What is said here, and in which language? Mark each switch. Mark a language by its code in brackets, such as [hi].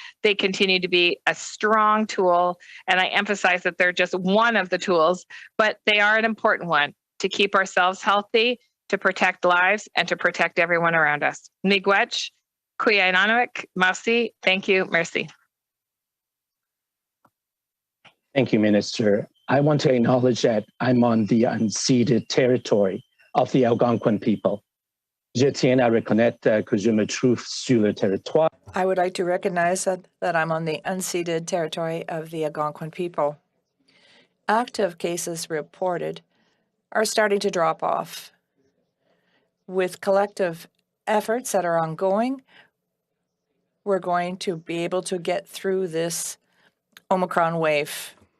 [en] They continue to be a strong tool, and I emphasize that they're just one of the tools, but they are an important one to keep ourselves healthy, to protect lives, and to protect everyone around us. Miigwech, Kuya-Inanwik, Masi, thank you, merci. Thank you, Minister. I want to acknowledge that I'm on the unceded territory of the Algonquin people. [fr] Je tiens à reconnaître que je me trouve sur le territoire. [en] I would like to recognize that I'm on the unceded territory of the Algonquin people. Active cases reported are starting to drop off. With collective efforts that are ongoing, we're going to be able to get through this Omicron wave.